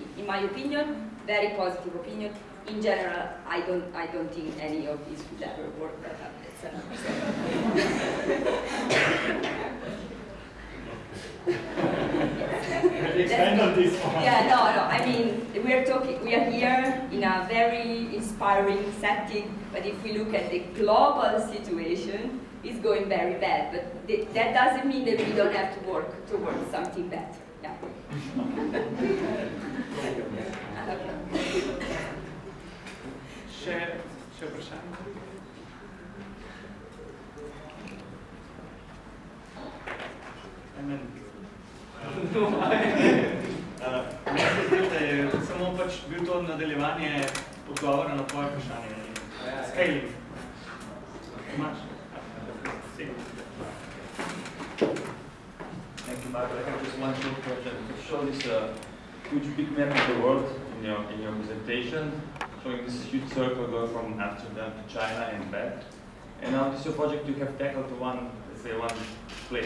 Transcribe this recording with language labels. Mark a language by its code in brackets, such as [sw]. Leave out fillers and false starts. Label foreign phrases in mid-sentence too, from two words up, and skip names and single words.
[en] In my opinion, very positive opinion. In general, I don't think any of this would ever work, but that's another no. I mean, we are here in a very inspiring setting, but if we look at the global situation, it's going very bad. But that doesn't mean that we don't have to work towards something better. Yeah. [sl] Še vprašanje? Meni se zdi, da je samo pač bil to nadaljevanje odgovora na tvoje vprašanje. Scaling. Imaš? [en] Thank you, Mark. I have just one short question. To show this huge big map of the world in your presentation, showing this huge circle going from Amsterdam to China and back. And now this is your project, you have tackled one, let's say, one place.